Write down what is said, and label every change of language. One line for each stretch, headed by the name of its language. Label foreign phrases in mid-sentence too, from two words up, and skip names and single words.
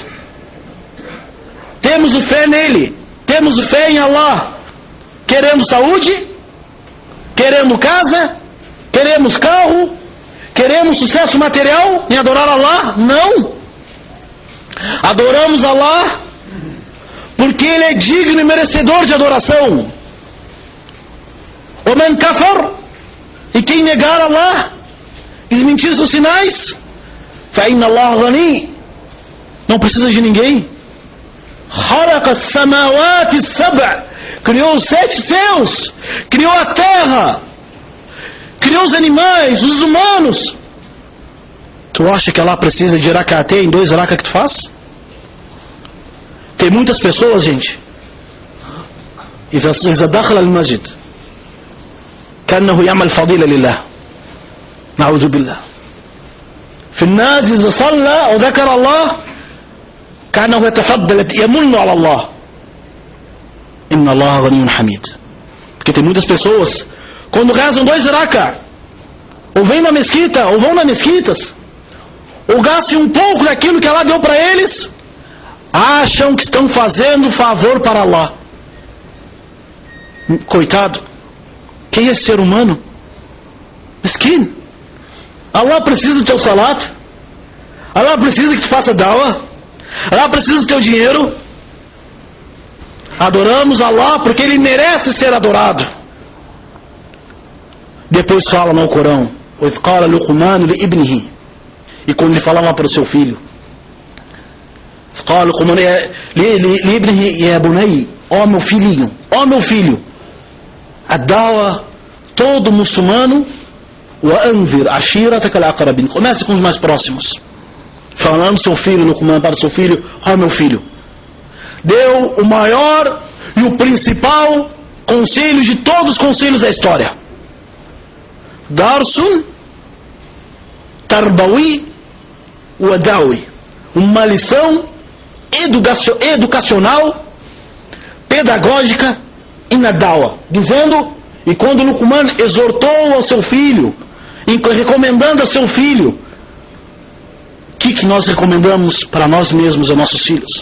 Portuguese: Temos fé nele, temos fé em Allah, querendo saúde, querendo casa, queremos carro, queremos sucesso material em adorar Allah? Não. Adoramos Allah porque ele é digno e merecedor de adoração.
Arabic: وَمَنْ كَفَرْ,
Portuguese: e quem negar Allah, desmentir seus sinais,
Arabic: فَإِنَّ اللَّهَ غَنِيٌّ,
Portuguese: não precisa de ninguém.
Arabic: خَلَقَ السَّمَاوَاتِ السَّبْعِ,
Portuguese: criou os 7 céus, criou a terra, criou os animais, os humanos. Tu acha que Allah precisa de rak'atê em 2 rak'at que tu faz? Tem muitas pessoas, gente,
Arabic: إذا دخل المسجد كأنه يعمل فضيلة لله، نعوذ بالله. في الناس إذا صلى وذكر الله كأنه يتفضل يمن على الله. إن الله غني حميد.
Portuguese: Porque tem muitas pessoas, quando rezam 2 rak'at, ou vêm na mesquita, ou vão nas mesquitas, ou gastam um pouco daquilo que Allah deu para eles, acham que estão fazendo favor para Allah. Coitado, quem é esse ser humano? Mesquino. Allah precisa do teu salat, Allah precisa que tu faça da'wah, Allah precisa do teu dinheiro. Adoramos Allah porque ele merece ser adorado. Depois fala no Corão:
Arabic: وَإِذْ قَالَ لُقْمَانُ لِإِبْنِهِ,
Portuguese: e quando ele falava para o seu filho,
Arabic: قال لقمان لابنه يا بني,
Portuguese: ó meu filhinho, ó meu filho, a da'wah, todo muçulmano,
Arabic: وَأَنذِرْ عَشِيرَتَكَ الْأَقْرَبِينَ,
Portuguese: comece com os mais próximos, falando seu filho, Luqman para o seu filho: ó meu filho, deu o maior e o principal conselho de todos os conselhos da história:
Arabic: درس تربوي ودعوي,
Portuguese: uma lição educacional, pedagógica e na da'wah, dizendo, e quando Luqman exortou ao seu filho, recomendando ao seu filho, o que nós recomendamos para nós mesmos e nossos filhos?